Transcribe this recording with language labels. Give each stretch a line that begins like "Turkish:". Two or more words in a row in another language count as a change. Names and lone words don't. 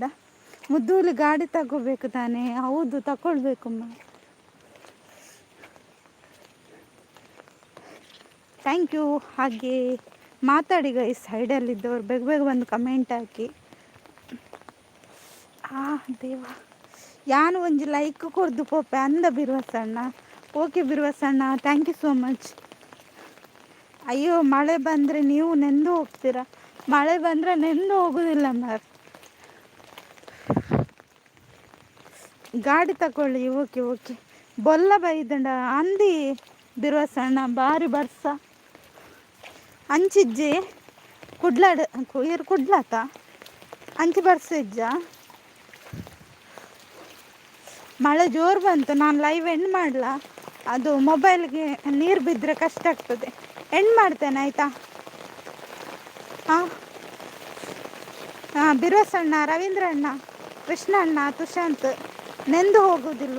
Kannada: ಮುದ್ದೂಲಿ ಗಾಡಿ ತಗೋಬೇಕು ತಾನೇ? ಹೌದು, ತಗೊಳ್ಬೇಕಮ್ಮ.
English: thank you.
Kannada: ಹಾಗೆ ಮಾತಾಡಿ ಗೈಸ್, ಸೈಡಲ್ಲಿದ್ದವ್ರು ಬೇಗ ಬೇಗ ಬಂದು ಕಮೆಂಟ್ ಹಾಕಿ.
Tulu: ದೇವ ಯಾನು ಒಂಜಿ ಲೈಕ್ ಕೊರ್ದು ಪೋಪೆ ಅಂದ ಬಿರುವಸಣ್ಣ.
Kannada: ಓಕೆ ಬಿರುವಸಣ್ಣ,
English: thank you so much.
Kannada: ಅಯ್ಯೋ ಮಳೆ ಬಂದರೆ ನೀವು ನೆಂದು ಹೋಗ್ತೀರಾ. ಮಳೆ ಬಂದರೆ ನೆಂದು ಹೋಗೋದಿಲ್ಲ ಮಾರ್. ಗಾಡಿ ತಗೊಳ್ಳಿ.
English: okay okay.
Tulu: ಬೊಲ್ಲ ಬೈದಂಡ ಅಂದಿ ಬಿರುವಸಣ್ಣ ಬಾರಿ ಬರ್ಸ ಅಂಚಿಜ್ಜಿ ಕುಡ್ಲಾಡ ಇರು ಕುಡ್ಲಾತ ಅಂಚಿ ಬರ್ಸಿಜ್ಜ.
Kannada: ಮಳೆ ಜೋರು ಬಂತು. ನಾನು
English: live end
Kannada: ಮಾಡಲ? ಅದು ಮೊಬೈಲ್ಗೆ ನೀರು ಬಿದ್ದರೆ ಕಷ್ಟ ಆಗ್ತದೆ. ಎಂಡ್ ಮಾಡ್ತೇನೆ ಆಯಿತಾ? ಹಾಂ ಬಿರುವಸಣ್ಣ, ರವೀಂದ್ರ ಅಣ್ಣ, ಕೃಷ್ಣ ಅಣ್ಣ, ತುಷಾಂತ್ ನೆಂದು ಹೋಗೋದಿಲ್ವ?